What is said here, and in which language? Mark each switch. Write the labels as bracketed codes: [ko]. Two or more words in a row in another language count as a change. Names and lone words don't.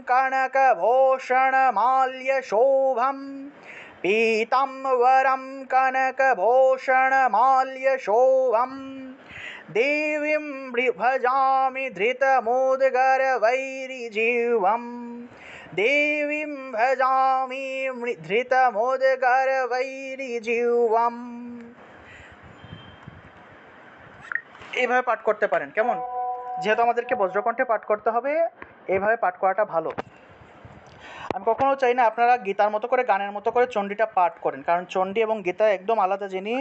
[sa] कनकभूषणमाल्यशोभं पीताम्बरं कनकभूषणमाल्यशोभं देवीं भजामि धृतमुद्गरवैरिजिह्वम् देवीं भजामि धृतमुद्गरवैरिजिह्वम्। [bn] এইভাবে পাঠ করতে পারেন কেমন? যেহেতু আমাদেরকে বজ্রকণ্ঠে পাঠ করতে হবে, এইভাবে পাঠ করাটা ভালো। আমি কখনো চাই না আপনারা গীতার মতো করে, গানের মতো করে চণ্ডীটা পাঠ করেন, কারণ চণ্ডী এবং গীতা একদম আলাদা জিনিস।